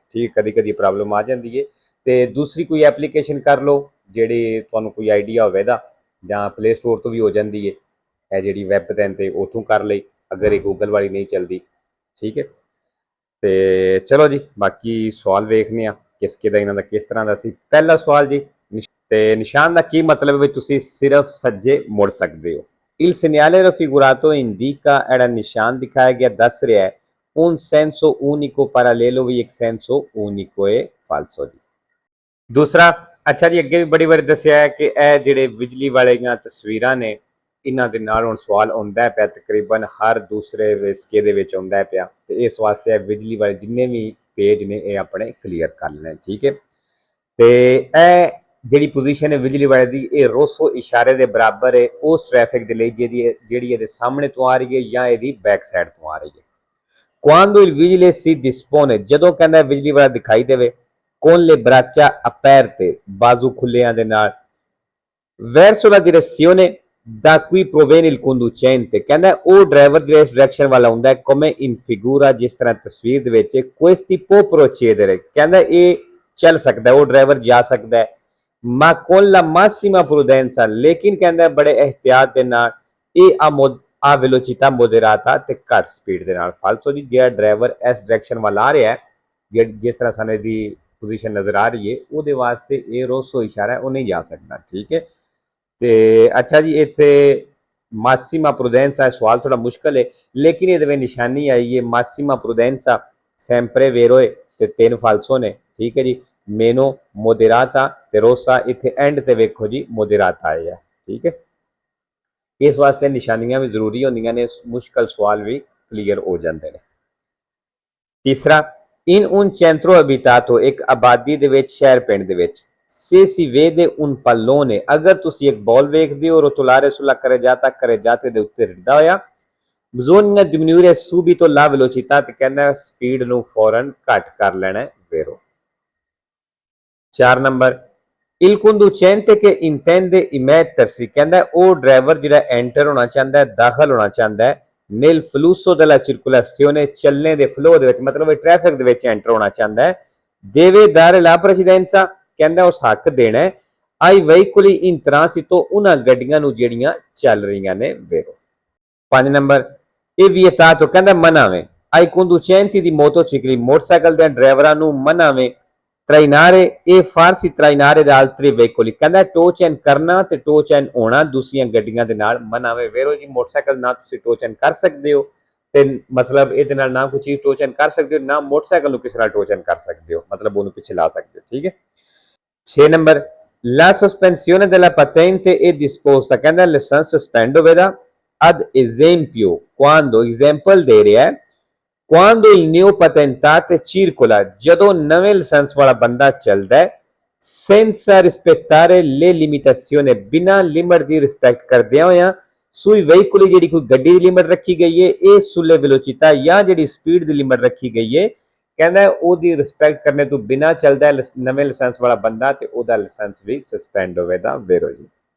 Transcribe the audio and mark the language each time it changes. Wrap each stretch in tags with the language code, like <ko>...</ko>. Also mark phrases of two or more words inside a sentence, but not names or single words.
<pa>ਠੀਕ, ਕਦੀ ਕਦੀ ਪ੍ਰੋਬਲਮ ਆ ਜਾਂਦੀ ਹੈ ਤੇ ਦੂਸਰੀ ਕੋਈ ਐਪਲੀਕੇਸ਼ਨ ਕਰ ਲਓ ਜਿਹੜੀ ਤੁਹਾਨੂੰ ਕੋਈ ਆਈਡੀਆ ਹੋਵੇ ਦਾ, ਜਾਂ ਪਲੇ ਸਟੋਰ ਤੋਂ ਵੀ ਹੋ ਜਾਂਦੀ ਹੈ। ਇਹ ਜਿਹੜੀ ਵੈਬ 'ਤੇ ਉੱਥੋਂ ਕਰ ਲਈ ਅਗਰ ਇਹ ਗੂਗਲ ਵਾਲੀ ਨਹੀਂ ਚੱਲਦੀ। ਠੀਕ ਹੈ, ਤੇ ਚਲੋ ਜੀ ਬਾਕੀ ਸਵਾਲ ਵੇਖਦੇ ਹਾਂ ਕਿਸਕੇ ਦਾ ਇਹਨਾਂ ਦਾ ਕਿਸ ਤਰ੍ਹਾਂ ਦਾ ਸੀ। ਪਹਿਲਾ ਸਵਾਲ ਜੀ, ਤੇ ਨਿਸ਼ਾਨ ਦਾ ਕੀ ਮਤਲਬ ਹੈ? ਤੁਸੀਂ ਸਿਰਫ ਸੱਜੇ ਮੁੜ ਸਕਦੇ ਹੋ।</pa> <it>Il segnale raffigurato indica era</it> <pa>ਨਿਸ਼ਾਨ ਦਿਖਾਇਆ ਗਿਆ ਦੱਸ ਰਿਹਾ ਹੈ</pa> <it>un senso unico parallelo</it> <pa>ਵੀ ਇੱਕ</pa> <it>senso unico</it> <pa>ਹੈ falso ਜੀ। ਦੂਸਰਾ, ਅੱਛਾ ਜੀ ਅੱਗੇ ਵੀ ਬੜੀ ਵਾਰੀ ਦੱਸਿਆ ਹੈ ਕਿ ਇਹ ਜਿਹੜੇ ਬਿਜਲੀ ਵਾਲੀਆਂ ਤਸਵੀਰਾਂ ਨੇ ਇਹਨਾਂ ਦੇ ਨਾਲ ਹੁਣ ਸਵਾਲ ਆਉਂਦਾ ਪਿਆ, ਤਕਰੀਬਨ ਹਰ ਦੂਸਰੇ ਵਿਸਕੇ ਦੇ ਵਿੱਚ ਆਉਂਦਾ ਪਿਆ ਤੇ ਇਸ ਵਾਸਤੇ ਇਹ ਬਿਜਲੀ ਵਾਲੇ ਜਿੰਨੇ ਵੀ ਪੇਜ ਨੇ ਇਹ ਆਪਣੇ ਕਲੀਅਰ ਕਰ ਲੈਣੇ। ਠੀਕ ਹੈ, ਤੇ ਇਹ ਜਿਹੜੀ ਪੋਜੀਸ਼ਨ ਹੈ ਬਿਜਲੀ ਵਾਲੇ ਦੀ ਇਹ ਰੋਸੋ ਇਸ਼ਾਰੇ ਦੇ ਬਰਾਬਰ ਹੈ ਉਸ ਟ੍ਰੈਫਿਕ ਦੇ ਲਈ ਜਿਹੜੀ ਇਹਦੇ ਸਾਹਮਣੇ ਤੋਂ ਆ ਰਹੀ ਹੈ ਜਾਂ ਇਹਦੀ</pa> <en>back side</en> <pa>ਤੋਂ ਆ ਰਹੀ ਹੈ।</pa> <it>Quando il vigile si dispone,</it> <pa>ਜਦੋਂ ਕਹਿੰਦਾ ਬਿਜਲੀ ਵਾਲਾ ਦਿਖਾਈ ਦੇਵੇ,</pa> <it>con le braccia aperte,</it> <pa>ਬਾਜ਼ੂ ਖੁੱਲਿਆਂ ਦੇ ਨਾਲ,</pa> <it>verso la direzione da cui proviene il conducente,</it> <pa>ਕਹਿੰਦਾ ਉਹ ਡਰਾਈਵਰ ਜਿਹੜੇ ਡਾਇਰੈਕਸ਼ਨ ਵਾਲਾ ਹੁੰਦਾ ਹੈ</pa> <it>come in figura,</it> <pa>ਜਿਸ ਤਰ੍ਹਾਂ ਤਸਵੀਰ ਦੇ ਵਿੱਚ</pa> <it>questi può procedere,</it> <pa>ਕਹਿੰਦਾ ਇਹ ਚੱਲ ਸਕਦਾ, ਉਹ ਡਰਾਈਵਰ ਜਾ ਸਕਦਾ ਹੈ</pa> <it>ma con la massima prudenza,</it> <pa>ਲੇਕਿਨ ਕਹਿੰਦਾ ਬੜੇ ਇਹਤਿਆਤ ਦੇ ਨਾਲ ਇਹ ਆ</pa> <it>velocità moderata</it> <pa>ਤੇ ਘੱਟ ਸਪੀਡ ਦੇ ਨਾਲ। ਫਾਲਸੋ ਜੀ ਜਿਹੜਾ ਡਰਾਈਵਰ ਇਸ ਡਾਇਰੈਕਸ਼ਨ ਵੱਲ ਆ ਰਿਹਾ ਹੈ ਜਿਸ ਤਰ੍ਹਾਂ ਸਾਨੂੰ ਇਹਦੀ ਪੋਜੀਸ਼ਨ ਨਜ਼ਰ ਆ ਰਹੀ ਹੈ ਉਹਦੇ ਵਾਸਤੇ ਇਹ ਰੋਸੋ ਇਸ਼ਾਰਾ ਹੈ, ਉਹ ਨਹੀਂ ਜਾ ਸਕਦਾ। ਠੀਕ ਹੈ, ਤੇ ਅੱਛਾ ਜੀ ਇੱਥੇ</pa> <it>massima prudenza</it> <pa>ਸਵਾਲ ਥੋੜਾ ਮੁਸ਼ਕਲ ਹੈ ਲੇਕਿਨ ਇਹਦੇ ਵਿੱਚ ਨਿਸ਼ਾਨੀ ਆਈ ਹੈ</pa> <it>massima prudenza sempre vero</it> <pa>ਤੇ 3 ਫਾਲਸੋ ਨੇ। ਠੀਕ ਹੈ ਜੀ,</pa> <it>meno moderata</it> <pa>ਤੇ ਰੋਸਾ, ਇੱਥੇ ਐਂਡ ਤੇ ਵੇਖੋ ਜੀ ਮੋਡੇਰਾਤਾ ਆਇਆ। ਠੀਕ ਹੈ, ਇਸ ਵਾਸਤੇ ਨਿਸ਼ਾਨੀਆਂ ਵੀ ਜ਼ਰੂਰੀ ਹੁੰਦੀਆਂ ਨੇ, ਮੁਸ਼ਕਲ ਸਵਾਲ ਵੀ ਕਲੀਅਰ ਹੋ ਜਾਂਦੇ ਨੇ।</pa> <it>ਤੀਸਰਾ, ਇਨ un centro abitato,</it> <pa>ਇੱਕ ਆਬਾਦੀ ਦੇ ਵਿੱਚ ਸ਼ਹਿਰ ਪਿੰਡ ਦੇ ਵਿੱਚ,</pa> <it>se si vede un pallone,</it> <pa>ਅਗਰ ਤੁਸੀਂ ਇੱਕ ਬਾਲ ਵੇਖਦੇ ਹੋ</pa> <it>rotolare sulla carreggiata</it> <pa>ਦੇ ਉੱਤੇ ਰਿੜਦਾ ਹੋਇਆ,</pa> <it>bisogna diminuire subito la velocità,</it> <pa>ਤੇ ਕਹਿੰਦਾ ਸਪੀਡ ਨੂੰ ਫੌਰਨ ਘੱਟ ਕਰ ਲੈਣਾ ਹੈ ਵੇਰੋ। 4 ਨੰਬਰ,</pa> <it>il conducente che intende immettersi,</it> <pa>ਕਹਿੰਦਾ ਉਹ ਡਰਾਈਵਰ ਜਿਹੜਾ ਐਂਟਰ ਹੋਣਾ ਚਾਹੁੰਦਾ ਹੈ, ਦਾਖਲ ਹੋਣਾ ਚਾਹੁੰਦਾ ਹੈ</pa> <it>nel flusso della circolazione,</it> <pa>ਚੱਲਣੇ ਦੇ ਫਲੋ ਦੇ ਵਿੱਚ, ਮਤਲਬ ਟ੍ਰੈਫਿਕ ਦੇ ਵਿੱਚ ਐਂਟਰ ਹੋਣਾ ਚਾਹੁੰਦਾ ਹੈ,</pa> <it>deve dare la precedenza,</it> <pa>ਕਹਿੰਦਾ ਉਸ ਹੱਕ ਦੇਣਾ ਹੈ</pa> <it>ai veicoli in transito,</it> <pa>ਉਹਨਾਂ ਗੱਡੀਆਂ ਨੂੰ ਜਿਹੜੀਆਂ ਚੱਲ ਰਹੀਆਂ ਨੇ ਵੇਰੋ। 5 ਨੰਬਰ, ਇਹ vietato, ਕਹਿੰਦਾ ਮਨਾਵੇਂ</pa> <it>ai conducenti di motocicli,</it> <pa>ਮੋਟਰਸਾਈਕਲ ਦੇ ਡਰਾਈਵਰਾਂ ਨੂੰ ਮਨਾਵੇਂ</pa> <it>trainare e farsi trainare da altri veicoli,</it> <pa>ਕਹਿੰਦਾ</pa> <en>tow chain</en> <pa>ਕਰਨਾ ਤੇ ਟੋ ਚੈਨ ਹੋਣਾ ਦੂਸਰੀਆਂ ਗੱਡੀਆਂ ਦੇ ਨਾਲ ਮਨਾਵੇ ਵੇਰੋ ਜੀ। ਮੋਟਰਸਾਈਕਲ ਨਾ ਤੁਸੀਂ</pa> <en>tow chain</en> <pa>ਕਰ ਸਕਦੇ ਹੋ ਤੇ ਮਤਲਬ ਇਹਦੇ ਨਾਲ ਨਾ ਕੋਈ ਚੀਜ਼</pa> <en>tow chain</en> <pa>ਕਰ ਸਕਦੇ ਹੋ, ਨਾ ਮੋਟਰਸਾਈਕਲ ਨੂੰ ਕਿਸੇ ਨਾਲ</pa> <en>tow chain</en> <pa>ਕਰ ਸਕਦੇ ਹੋ, ਮਤਲਬ ਉਹਨੂੰ ਪਿੱਛੇ ਲਾ ਸਕਦੇ ਹੋ। ਠੀਕ ਹੈ, 6 ਨੰਬਰ,</pa> <it>la sospensione della patente è disposta,</it> <pa>ਕਹਿੰਦਾ ਲਾਇਸੈਂਸ ਸਸਪੈਂਡ ਹੋਵੇਗਾ</pa> <it>ad esempio, quando</it> <pa>example ਦੇ ਰਿਹਾ</pa> <it>ਹੈ Quando il neopatentato circola,</it> <pa>ਜਦੋਂ ਨਵੇਂ ਲਾਇਸੈਂਸ ਵਾਲਾ ਬੰਦਾ ਚੱਲਦਾ ਹੈ</pa> <it>senza rispettare le limitazioni,</it> <pa>ਬਿਨਾਂ ਲਿਮਟ ਦੀ ਰਿਸਪੈਕਟ ਕਰਦਿਆਂ ਹੋਇਆਂ</pa> <it>sui veicoli</it> <pa>ਜਿਹੜੀ ਕੋਈ ਗੱਡੀ ਦੀ ਲਿਮਟ ਰੱਖੀ ਗਈ ਹੈ ਇਹ</pa> <it>sulle velocità</it> <pa>ਜਾਂ ਜਿਹੜੀ ਸਪੀਡ ਦੀ ਲਿਮਟ ਰੱਖੀ ਗਈ ਹੈ ਕਹਿੰਦਾ ਉਹਦੀ ਰਿਸਪੈਕਟ ਕਰਨੇ ਤੋਂ ਬਿਨਾਂ ਚੱਲਦਾ ਹੈ ਨਵੇਂ ਲਾਇਸੈਂਸ ਵਾਲਾ ਬੰਦਾ ਤੇ ਉਹਦਾ ਲਾਇਸੈਂਸ ਵੀ ਸਸਪੈਂਡ ਹੋਵੇਗਾ ਵੇਰੋ ਜੀ</pa>